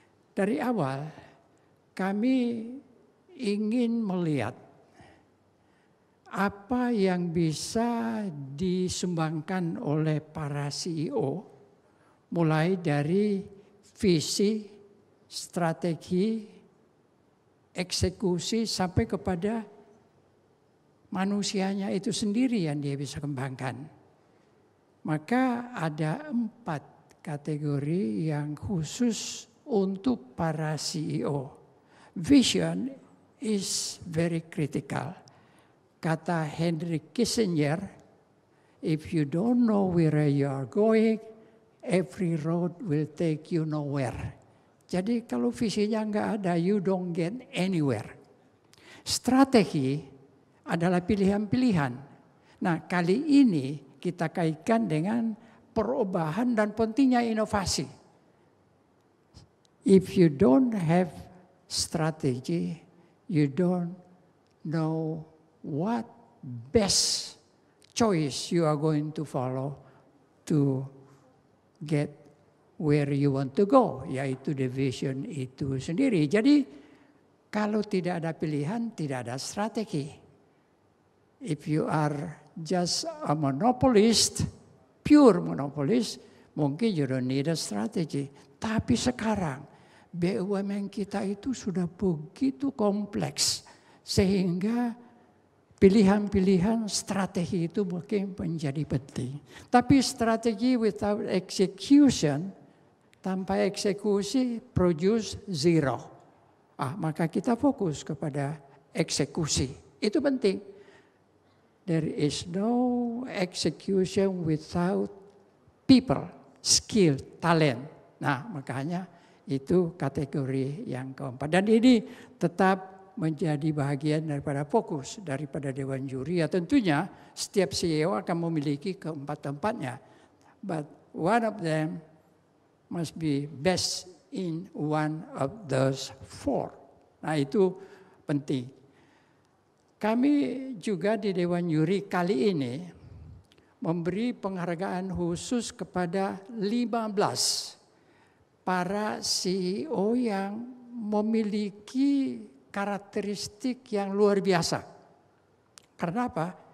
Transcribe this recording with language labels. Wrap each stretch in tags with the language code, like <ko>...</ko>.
<id>Dari awal kami ingin melihat apa yang bisa disumbangkan oleh para CEO, mulai dari visi, strategi, eksekusi sampai kepada manusianya itu sendiri yang dia bisa kembangkan. Maka ada 4 kategori yang khusus untuk para CEO.</id> <en>Vision is very critical.</en> <id>Kata</id> <en>Henry Kissinger, if you don't know where you are going, every road will take you nowhere.</en> <id>Jadi kalau visinya nggak ada,</id> <en>you don't get anywhere.</en> <id>Strategi adalah pilihan-pilihan. Nah, kali ini kita kaitkan dengan perubahan dan pentingnya inovasi.</id> <en>If you don't have strategy, you don't know what best choice you are going to follow to get where you want to go,</en> <id>yaitu</id> <en>the vision</en> <id>itu sendiri. Jadi kalau tidak ada pilihan, tidak ada strategi.</id> <en>If you are just a monopolist, pure monopolist,</en> <id>mungkin</id> <en>you don't need a strategy.</en> <id>Tapi sekarang BUMN kita itu sudah begitu kompleks sehingga pilihan-pilihan strategi itu mungkin menjadi penting. Tapi strategi</id> <en>without execution,</en> <id>tanpa eksekusi</id> <en>produce zero.</en> <id>Maka kita fokus kepada eksekusi. Itu penting.</id> <en>There is no execution without people, skill, talent.</en> <id>Nah, makanya Itu kategori yang keempat. Dan ini tetap menjadi bagian daripada fokus daripada Dewan Juri. Ya tentunya setiap CEO akan memiliki keempat-empatnya.</id> <en>But one of them must be best in one of those four.</en> <id>Nah itu penting. Kami juga di Dewan Juri kali ini memberi penghargaan khusus kepada 15 para CEO yang memiliki karakteristik yang luar biasa. Karena apa?</id>